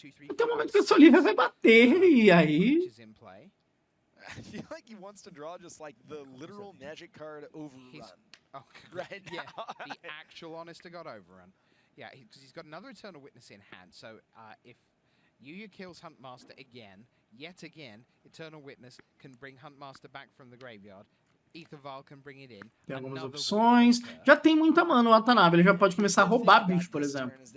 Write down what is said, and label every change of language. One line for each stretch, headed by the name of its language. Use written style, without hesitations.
Portuguese: Até o momento que essa Olivia vai bater, e aí...
English: I feel like he wants to draw just like the literal magic card overrun. Right now. Yeah, the actual honest to God overrun. Yeah, because he's got another Eternal Witness in hand. So if Yuya kills Huntmaster again, yet again, Eternal Witness can bring Huntmaster back from the graveyard. Ether Vial can bring it in.
Portuguese: Tem algumas opções. Já tem muita mana o Watanabe. Ele já pode começar a roubar bicho, por exemplo.